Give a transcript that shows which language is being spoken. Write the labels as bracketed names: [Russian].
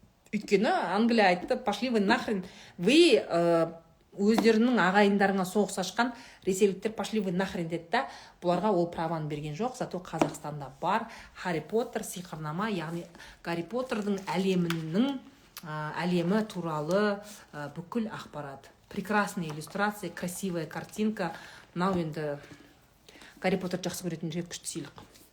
[Kazakh] Өйткені Англия айтты, [Russian] пошли вы нахрен, вы [Kazakh] өздерінің ағайындарыңа соғыс ашқан ресейліктер, [Russian] пошли вы нахрен [Kazakh] деді да, бұларға ол праваны берген жоқ. Зато Қазақстанда бар Гарри Поттер сиқырнама, яғни Гарри Поттердің әлемі туралы бүкіл ақпарат. [Russian] Прекрасная иллюстрация, красивая картинка. [Kazakh] Мынау енді Гарри Поттер жақсы көретін жер күшті сыйлық.